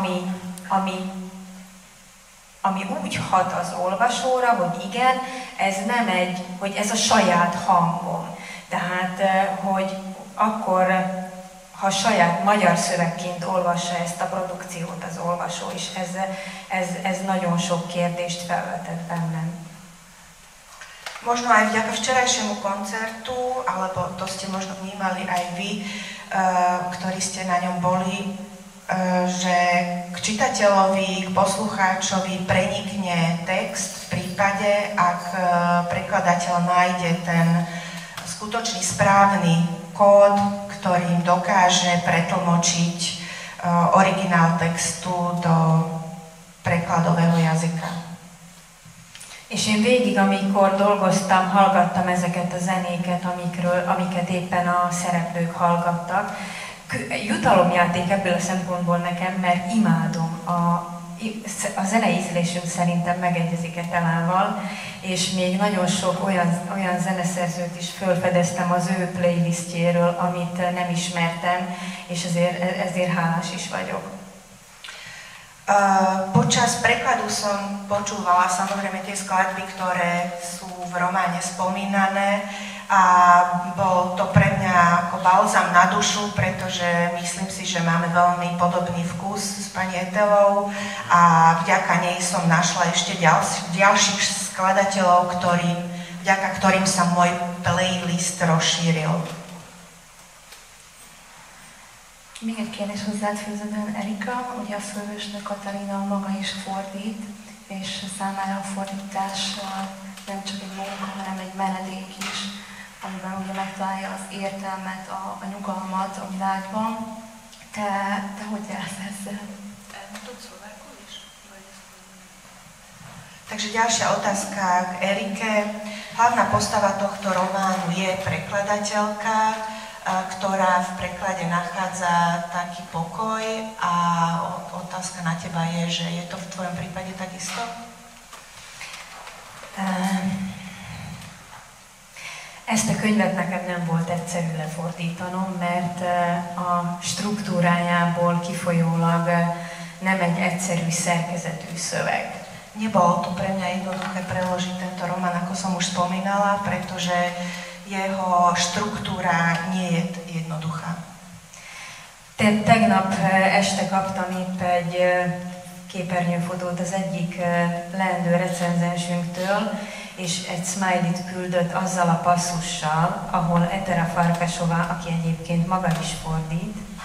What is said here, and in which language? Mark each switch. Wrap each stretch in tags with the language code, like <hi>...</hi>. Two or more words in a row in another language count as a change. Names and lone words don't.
<hu>ami úgy hat az olvasóra, hogy igen, ez nem hogy ez a saját hangom. Tehát, hogy akkor, ha saját magyar szövegként olvassa ezt a produkciót az olvasó, és ez nagyon sok kérdést felvetett bennem.</hu> <sk>Možno aj vďaka včerajšiemu koncertu, alebo to ste možno vnímali aj vy, ktorí ste na ňom boli, že k čitateľovi, k poslucháčovi prenikne text v prípade, ak prekladateľ nájde ten skutočný správny kód, ktorým dokáže pretlmočiť originál textu do prekladového jazyka.</sk> <hu>És én végig, amikor dolgoztam, hallgattam ezeket a zenéket, amiket éppen a szereplők hallgattak. Jutalomjáték ebből a szempontból nekem, mert imádom. A zenei ízlésünk szerintem megegyezik Etelával, és még nagyon sok olyan zeneszerzőt is felfedeztem az ő playlistjéről, amit nem ismertem, és ezért hálás is vagyok.</hu> <sk>Počas prekladu som počúvala samozrejme tie skladby, ktoré sú v románe spomínané a bol to pre mňa ako balzam na dušu, pretože myslím si, že máme veľmi podobný vkus s pani Etelou a vďaka nej som našla ešte ďalších skladateľov, vďaka ktorým sa môj playlist rozšíril.</sk> <hu>Még egy kérdés hozzád főződően, Erika, ugye a főhősnő Katalina maga is fordít, és számára a fordítás nem csak egy munka, hanem egy menedék is, amiben ugye megtalálja az értelmet, a nyugalmat a világban. Te hogy jársz ezzel?</hu> <sk>Takže ďalšia otázka k Erike. Hlavná postava tohto románu je prekladateľka, ktorá v preklade nachádza taký pokoj a otázka na teba je, že je to v tvojom prípade takisto?</sk> <hu>Ezt a könyvet nekem nem volt egyszerű lefordítanom, mert a struktúrájából kifolyólag nem egy egyszerű szerkezetű szöveg.</hu> <sk>Nebolo to pre mňa jednoduché preložiť tento román, ako som už spomínala, pretože jeho struktúra nie je jednoduchá.</sk> <hu>Tegnap este kaptam épp egy képernyőfotót az egyik leendő recenzensünktől, és egy smiley-t küldött azzal a passzussal, ahol Etera Farkasová, aki egyébként maga is fordít,</hu>